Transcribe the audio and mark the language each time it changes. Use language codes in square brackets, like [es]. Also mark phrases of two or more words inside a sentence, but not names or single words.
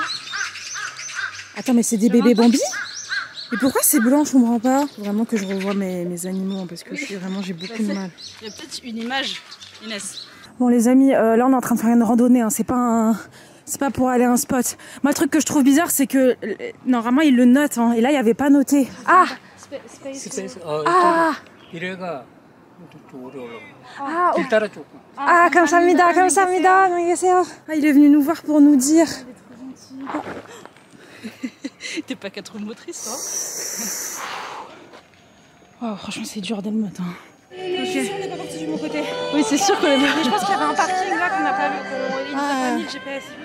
[fr] Attends, mais c'est des bébés Bambi? Et pourquoi c'est blanc, je comprends pas? Faut vraiment que je revoie mes animaux, parce que j'ai beaucoup de mal. Il y a peut-être une image, Inès. Bon les amis, là on est en train de faire une randonnée, hein. C'est pas pour aller à un spot. Moi le truc que je trouve bizarre c'est que normalement ils le notent, hein. Et là il n'y avait pas noté. [ko] Ah 감사합니다, 감사합니다. 안녕히 계세요. [fr] Ah, il est venu nous voir pour nous dire. T'es pas qu'à trop motrice toi? Oh, franchement c'est dur dès le matin. Ok. On n'est pas parti du bon côté. Oui c'est sûr qu'on est pas. Mais je pense qu'il y avait un parking là qu'on n'a pas vu, il nous a pas mis le GPS.